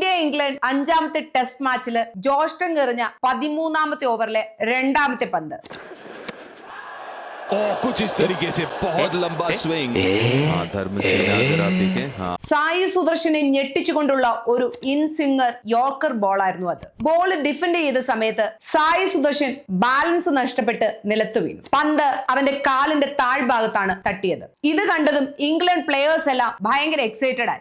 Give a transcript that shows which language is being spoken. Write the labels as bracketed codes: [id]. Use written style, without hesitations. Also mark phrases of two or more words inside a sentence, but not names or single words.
[ml] ഇംഗ്ലണ്ട് അഞ്ചാമത്തെ ടെസ്റ്റ് മാച്ചില് ജോസ്റ്റൺ എറിഞ്ഞ 13ാമത്തെ ഓവറിലെ രണ്ടാമത്തെ പന്ത്. [hi] कुछ इस तरीके से बहुत लंबा स्विंग. धर्मसेना जरा देखें. [ml] സായി സുദർശനെ ഞെട്ടിച്ചുകൊണ്ടുള്ള ഒരു ഇൻ സ്വിംഗർ യോർക്കർ ബോളായിരുന്നു അത്. ബോൾ ഡിഫെൻഡ് ചെയ്ത സമയത്ത് സായി സുദർശൻ ബാലൻസ് നഷ്ടപ്പെട്ട് നിലത്തു വീണു. പന്ത് അവന്റെ കാലിന്റെ താഴ്ഭാഗത്താണ് തട്ടിയത്. ഇത് കണ്ടതും ഇംഗ്ലണ്ട് പ്ലേയേഴ്സ് എല്ലാം ഭയങ്കര എക്സൈറ്റഡ് ആയി.